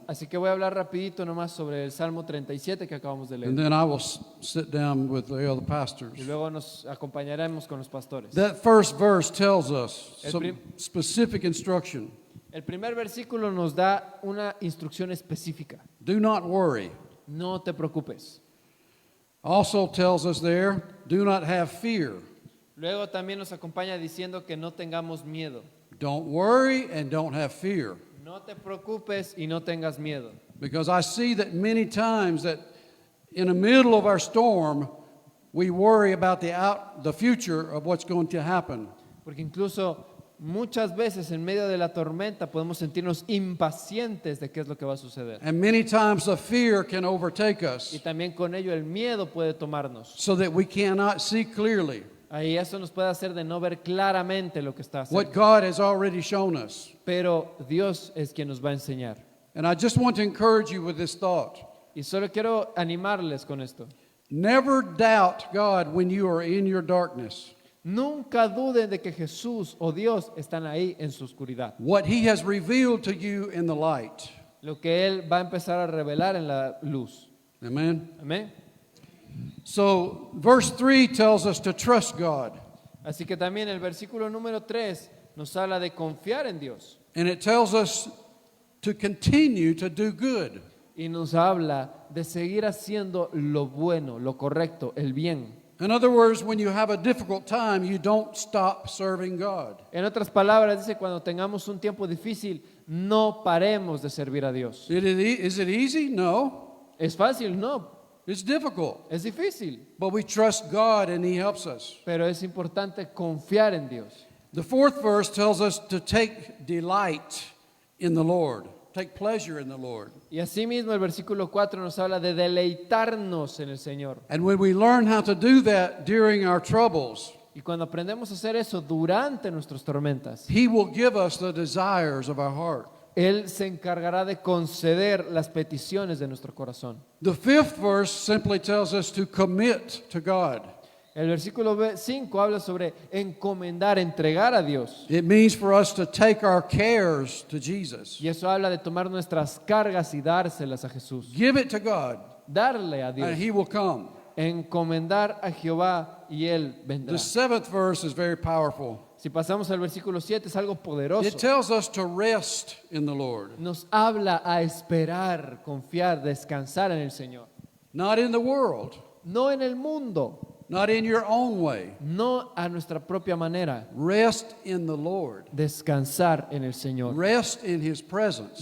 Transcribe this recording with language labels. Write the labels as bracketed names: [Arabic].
[Spanish] Así que voy a hablar rapidito nomás sobre el Salmo 37 que acabamos de [English] And [Spanish] leer. [English] then I will sit down with the other pastors. [Spanish] Y luego nos acompañaremos con los pastores. [English] That first verse tells us [Spanish] El [English] some [Spanish] prim- [English] specific instruction. [Spanish] El primer versículo nos da una instrucción específica. [English] Do not worry. [Spanish] No te preocupes. [English] Also tells us there, do not have fear. [Spanish] Luego también nos acompaña diciendo que no tengamos miedo. [English] Don't worry and don't have fear. [Spanish] No te preocupes y no tengas miedo. [English] Because I see that many times that in the middle of our storm, we worry about the future of what's going to happen. [Spanish] Porque incluso muchas veces en medio de la tormenta podemos sentirnos impacientes de qué es lo que va a suceder. [English] And many times the fear can overtake [Spanish] Y [English] us [Spanish] también con ello el miedo puede tomarnos. [English] so that we cannot see clearly [Spanish] Ahí eso nos puede hacer de no ver claramente lo que está [English] what [Spanish] haciendo. [English] God has already shown us. [Spanish] Pero Dios es quien nos va a enseñar. [English] And I just want to encourage you with this thought. [Spanish] Y solo quiero animarles con esto. [English] Never doubt God when you are in your darkness. [Spanish] Nunca duden de que Jesús o Dios están ahí en su oscuridad. [English] What He has revealed to you in the light. [Spanish] Lo que Él va a empezar a revelar en la luz. [English] Amen? [Spanish] Amén. [English] So, verse 3 tells us to trust God. [Spanish] Así que también el versículo número 3 nos habla de confiar en Dios. [English] And it tells us to continue to do good. [Spanish] Y nos habla de seguir haciendo lo bueno, lo correcto, el bien. [English] In other words, when you have a difficult time, you don't stop serving God. [Spanish] En otras palabras, dice, cuando tengamos un tiempo difícil, no paremos de servir a Dios. [English] Is it easy? No. [Spanish] ¿Es fácil? No. [English] It's difficult. [Spanish] Es difícil. [English] But we trust God and He helps us. [Spanish] Pero es importante confiar en Dios. [English] The fourth verse tells us to take delight in the Lord. Take pleasure in the Lord. [Spanish] Y asimismo el versículo 4 nos habla de deleitarnos en el Señor. [English] And when we learn how to do that during our troubles, [Spanish] Y cuando aprendemos a hacer eso durante nuestras tormentas, [English] He will give us the desires of our heart. [Spanish] Él se encargará de conceder las peticiones de nuestro corazón. [English] The fifth verse simply tells us to commit to God. [Spanish] El versículo 5 habla sobre encomendar, entregar a Dios. [English] It means for us to take our cares to Jesus. [Spanish] Y eso habla de tomar nuestras cargas y dárselas a Jesús. [English] Give it to God, [Spanish] Darle a [English] and [Spanish] Dios. [English] He will come. [Spanish] Encomendar a Jehová y Él vendrá. [English] The seventh verse is very powerful. [Spanish] Si pasamos al versículo 7 es algo poderoso. [English] It tells us to rest in the Lord, [Spanish] Nos habla a esperar, confiar, descansar en el Señor. [English] not in the world, [Spanish] No en el mundo, [English] not in your own way. [Spanish] no a nuestra propia manera. [English] Rest in the Lord. [Spanish] Descansar en el Señor. [English] Rest in His presence.